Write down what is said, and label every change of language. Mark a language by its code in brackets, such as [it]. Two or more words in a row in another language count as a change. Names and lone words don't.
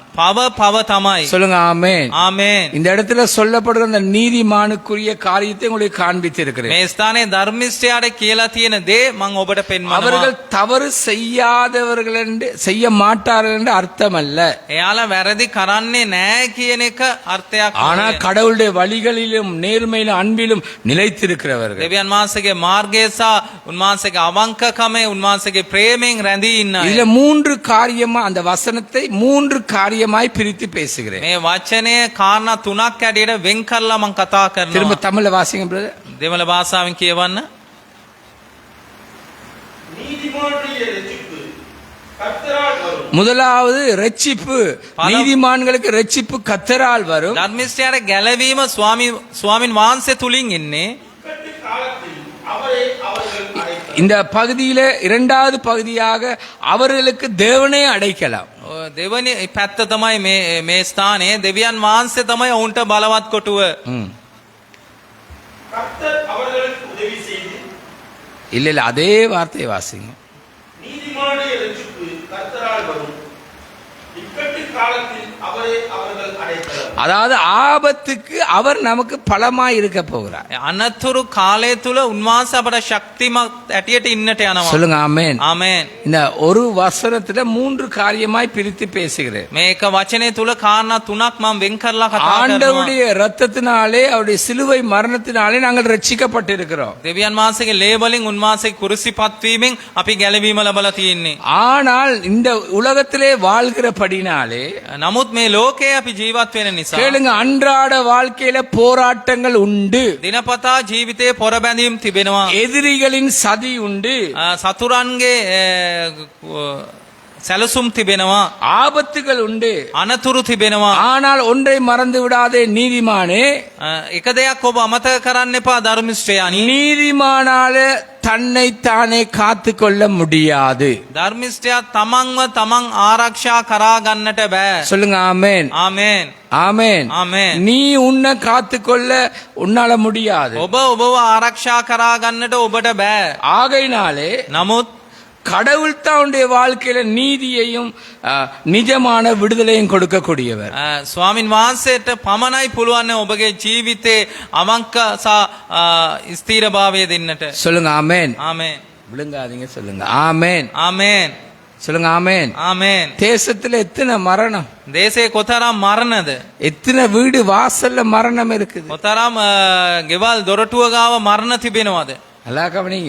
[si] පව පව තමයි. [ta] சொல்லுங்க ஆமென். [si] ආමේන්. [ta] இந்த இடத்துல சொல்லப்படுற அந்த நீதிமானுக்குரிய காரியத்தை உங்களுக்கு காண்பித்திருக்கிறேன். [si] මේ ස්ථානයේ ධර්මිෂ්ඨයාට කියලා තියෙන දේ මම ඔබට පෙන්වනවා. [ta] அவர்கள் தவறு செய்யாதவர்கள் என்று செய்ய மாட்டார்கள் என்று அர்த்தம் அல்ல. [si] එයාලා වැරදි කරන්නේ නැහැ කියන එක අර්ථයක් [ta] ஆனா [si] නෙවෙයි. [ta] கடவுளுடைய வழிகளிலும் நேர்மையிலும் அன்பிலும் நிலைத்திருக்கிறவர்கள். [si] දෙවියන් වහන්සේගේ මාර්ගය සහ උන්වහන්සේගේ අවංකකමේ උන්වහන්සේගේ ප්‍රේමයෙන් රැඳී ඉන්න අය. [ta] இதுல 3 காரியமா அந்த வசனத்தை 3 காரியமாய் பிரித்து பேசுகிறேன். [si] මේ වචනය කාරණා තුනක් ඇඩියට වෙන් කරලා මම කතා [ta] திரும்ப [si] කරනවා. [ta] தமிழ்ல வாசிங்க பிரதர். [si] දෙමළ භාෂාවෙන් කියවන්න. [ta] நீதிமானுடைய ரட்சிப்பு கர்த்தரால் வரும். முதலாவது ரட்சிப்பு, நீதிமான்களுக்கு ரட்சிப்பு கர்த்தரால் வரும். [si] ධර්මිෂ්ඨයාට ගැලවීම ස්වාමින් වහන්සේ තුලින් එන්නේ. [ta] இக்கட்டு காலத்தில் அவரை அவர்கள் அழைக்கலாம். இந்த பகுதியில இரண்டாவது பகுதியாக அவர்களுக்கு தேவனே அடைக்கலாம். [si] දෙවනි පැත්ත තමයි මේ ස්ථානයේ දෙවියන් වහන්සේ තමයි ඔවුන්ට බලවත් කොටුව. [ta] கர்த்தர் அவர்களுக்கு உதவி செய்து இல்ல அதே வார்த்தையை வாசிங்க. நீதிமானுடைய ரட்சிப்பு கர்த்தரால் வரும். இக்கட்டு காலத்தில் அவரை அவர்கள் அழைக்கலாம். அதாவது ஆபத்துக்கு அவர் நமக்கு பலமாய் இருக்க போகிறார். [si] අනතුරු කාලය තුල උන්වහන්සේ අපට ශක්තිමත් ඇටියට ඉන්නට යනවා. [ta] சொல்லுங்க ஆமென். [si] ආමේන්. [ta] இந்த ஒரு வசனத்துல 3 காரியமாய் பிரித்து பேசுகிறேன். [si] මේක වචනේ තුල කාරණා තුනක් මම වෙන් කරලා කතා කරනවා. [ta] ஆண்டவருடைய இரத்தத்தினாலே அவருடைய சிலுவை மரணத்தினாலே நாங்கள் ரட்சிக்கப்பட்டிருக்கிறோம். [si] දෙවියන් වහන්සේගේ ලේබලින් උන්වහන්සේ කුරුසිපත් වීමෙන් අපි ගැලවීම ලබලා තියෙන්නේ. [ta] ஆனால் இந்த உலகத்திலே வாழ்கிறபடினாலே [si] නමුත් මේ ලෝකයේ අපි ජීවත් වෙන නිසා [ta] கேளுங்க, අன்றாட வாழ்க்கையில போராட்டங்கள் உண்டு, [si] දිනපතා ජීවිතයේ පොරබැඳීම් තිබෙනවා. [ta] எதிரிகளின் சதி உண்டு, [si] සතුරන්ගේ සැලසුම් තිබෙනවා. [ta] ஆபத்துகள் உண்டு. [si] අනතුරු තිබෙනවා. [ta] ஆனால் ஒன்றை மறந்து விடாதே நீதிமானே, [si] එක දෙයක් ඔබ අමතක කරන්න එපා ධර්මිෂ්ඨයානි. [ta] நீதிமானால தன்னை தானே காத்து கொள்ள முடியாது. [si] ධර්මිෂ්ඨයා තමන්ව තමන් ආරක්ෂා කරා ගන්නට බෑ. [ta] சொல்லுங்க ஆமென். [si] ආමේන්. [ta] ஆமென். [si] ආමේන්. [ta] நீ உன்னை காத்துக்கொள்ள உன்னால முடியாது. [si] ඔබ ඔබව ආරක්ෂා කරා ගන්නට ඔබට බෑ. [ta] ஆகையினாலே [si] නමුත් [ta] கடவுள் தான் உன்னுடைய வாழ்க்கையில நீதியையும் நிஜமான விடுதலையும் கொடுக்கக்கூடியவர். [si] ස්වාමින් වහන්සේට පමණයි පුළුවන් ඔබගේ ජීවිතේ අවංක සහ ස්ථීරභාවය දෙන්නට. [ta] சொல்லுங்க ஆமென். [si] ආමේන්. [ta] விழுங்காதீங்க, சொல்லுங்க ஆமென். [si] ආමේන්. [ta] சொல்லுங்க ஆமென். [si] ආමේන්. [ta] தேசத்துல எத்தனை மரணம், [si] දේශේ කොතරම් මරණද? [ta] எத்தனை வீடு வாசல்ல மரணம் இருக்குது. [si] කොතරම් ගෙවල් දොරටුව ගාව මරණ තිබෙනවද? [ta] நல்லா கவனிங்க.